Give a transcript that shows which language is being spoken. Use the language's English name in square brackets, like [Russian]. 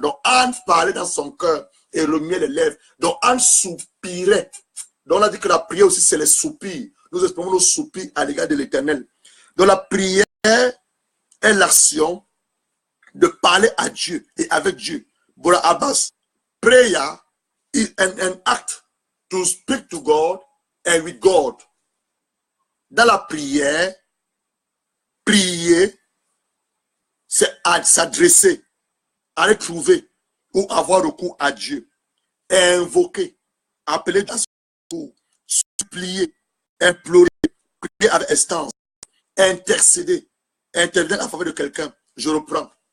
[French] Donc, Anne parlait dans son cœur et remuait les lèvres. Donc, Anne soupirait. Donc, on a dit que la prière aussi, c'est les soupirs. Nous exprimons nos soupirs à l'égard de l'Éternel. Donc, la prière est l'action de parler à Dieu et avec Dieu. [English] Bora Abbas, prayer is an act to speak to God and with God. [French] Dans la prière, prier, c'est s'adresser, aller trouver ou avoir recours à Dieu. Invoquer, appeler dans son recours, supplier, implorer, prier avec instance, intercéder, intervenir en faveur de quelqu'un. Je reprends.